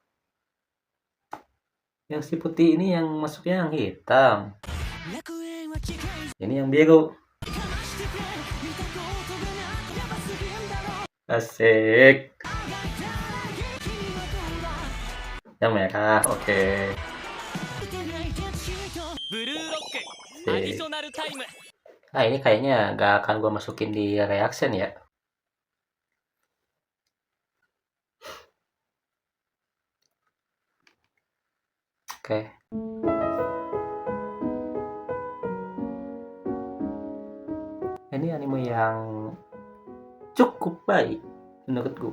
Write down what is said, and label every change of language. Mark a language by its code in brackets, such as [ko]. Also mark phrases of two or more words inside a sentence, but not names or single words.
[id] Yang si putih ini yang masuknya yang hitam. Ini yang biru. Asik. Yang merah. Oke. [ja] ブルーロックアディショナルタイム。 [id] Nah ini kayaknya gak akan gue masukin di reaction ya. Oke. Ini anime yang cukup baik menurut gue.